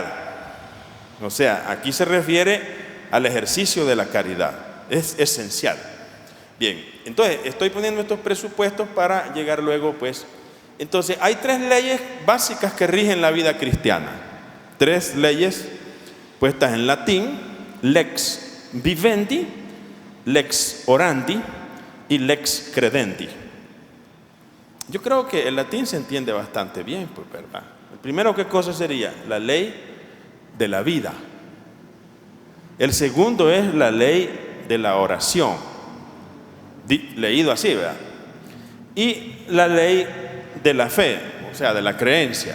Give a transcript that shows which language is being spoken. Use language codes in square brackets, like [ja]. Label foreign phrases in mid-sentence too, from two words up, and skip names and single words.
[es] O sea, aquí se refiere al ejercicio de la caridad. Es esencial. Bien, entonces estoy poniendo estos presupuestos para llegar luego, pues. Entonces, hay 3 leyes básicas que rigen la vida cristiana. 3 leyes puestas en latín: [la] lex vivendi, lex orandi y lex credendi. [es] Yo creo que el latín se entiende bastante bien, pues, ¿verdad? El primero, ¿qué cosa sería? La ley de la vida. El segundo es la ley de la oración, leído así, ¿verdad? Y la ley de la fe, o sea, de la creencia.